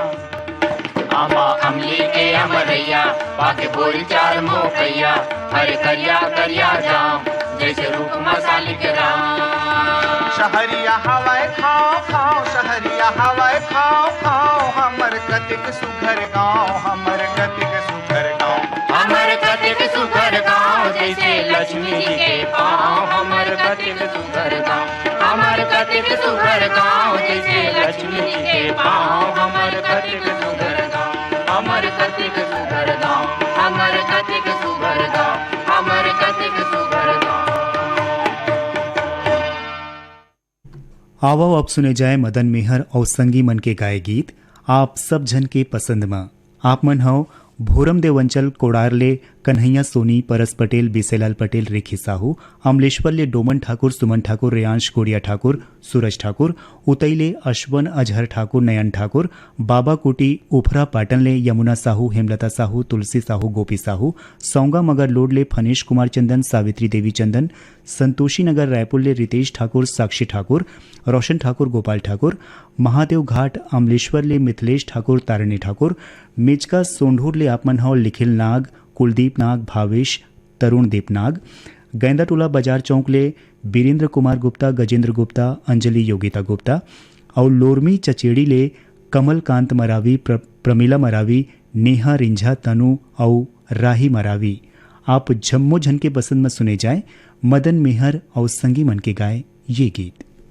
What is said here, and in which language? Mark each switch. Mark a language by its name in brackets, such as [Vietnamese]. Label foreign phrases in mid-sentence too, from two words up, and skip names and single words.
[Chhattisgarhi] आमा अमली के अमरैया पाके बोरी चार मोकैया, हरे करिया करिया जाम जैसे रूप मसाली के राम। शहरिया हवाए खाओ खाओ, शहरिया हवाए खाओ खाओ, हमर कतिक सुघर गाँव, हमर कतिक सुघर गाँव। हमर कतिक सुघर गाँव जैसे लक्ष्मी जी के पाँव हमर कतिक सुघर गाँव। हमर कतिक सुघर गाँव जैसे लक्ष्मी जी के पाँव हमर कतिक सुघर गाँव। हमर कतिक सुघर गाँव, हमर कतिक सुघर गाँव, हमर कतिक सुघर गाँव। आओ अब सुने जाए मदन मेहर और संगी मन के गाए गीत आप सब जन के पसंद में। आप मन हो भोरम देव अंचल कोड़ारले कन्हैया सोनी, परस पटेल, बिसेलाल पटेल, रेखी साहू, अमलेश्वरले डोमन ठाकुर, सुमन ठाकुर, रेयांश कोड़िया ठाकुर, सूरज ठाकुर, उतईले अश्वन अजहर ठाकुर, नयन ठाकुर, बाबा कोटी उफरा पाटनले यमुना साहू, हेमलता साहू, तुलसी साहू, गोपी साहू, सौंगा मगर लोडले फनेश कुमार चंदन, सावित्री देवी चंदन, संतोषी नगर रायपुरले रितेश ठाकुर, साक्षी ठाकुर, रोशन ठाकुर, गोपाल ठाकुर, महादेव घाट अमलेश्वरले मिथिलेश ठाकुर, तारिणी ठाकुर, मिचका सोंढूरले आपमन हो लिखिल नाग, कुलदीप नाग, भावेश, तरुण दीप नाग, गैंदाटोला बाजार चौकले बीरेंद्र कुमार गुप्ता, गजेंद्र गुप्ता, अंजलि योगिता गुप्ता और लोरमी चचेड़ी ले कमलकांत मरावी, प्रमिला मरावी, नेहा रिंझा, तनु और राही मरावी। आप जम्मो झन के पसंद में सुने जाए मदन मेहर और संगी मन के गाए ये गीत।